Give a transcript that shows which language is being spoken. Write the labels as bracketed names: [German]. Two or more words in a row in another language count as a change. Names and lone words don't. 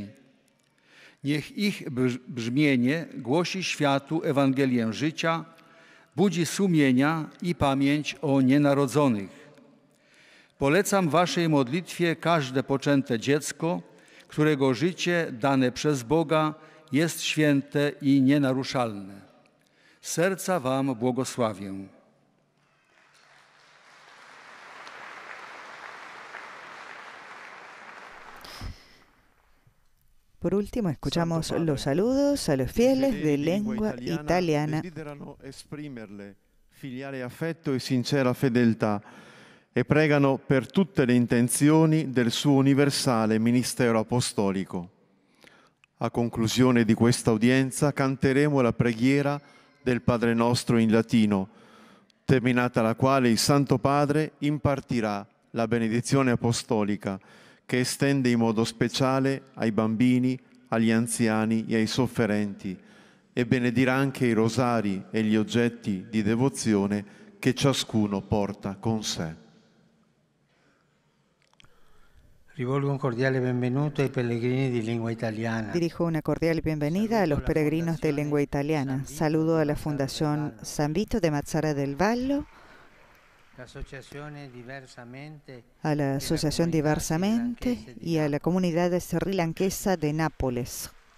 [Polish] Niech ich brzmienie głosi światu Ewangelię życia, budzi sumienia i pamięć o nienarodzonych. Polecam waszej modlitwie każde poczęte dziecko, którego życie dane przez Boga jest święte i nienaruszalne. Z serca wam błogosławię. [Spanish] Por último, escuchamos los saludos a los fieles de lengua italiana. [Italian] filiale affetto e sincera fedeltà e pregano per tutte le intenzioni del suo universale ministero apostolico. A conclusione di questa udienza canteremo la preghiera del Padre Nostro in latino, terminata la quale il Santo Padre impartirà la benedizione apostolica che estende in modo speciale ai bambini, agli anziani e ai sofferenti e benedirà anche i rosari e gli oggetti di devozione che ciascuno porta con sé. Rivolgo un cordiale benvenuto ai pellegrini di lingua italiana. [Spanish] Dirijo una cordial bienvenida a los peregrinos de lengua italiana. Saludo a la Fundación San Vito de Mazara del Vallo, a la Asociación Diversamente y a la comunidad srilanquesa de Nápoles.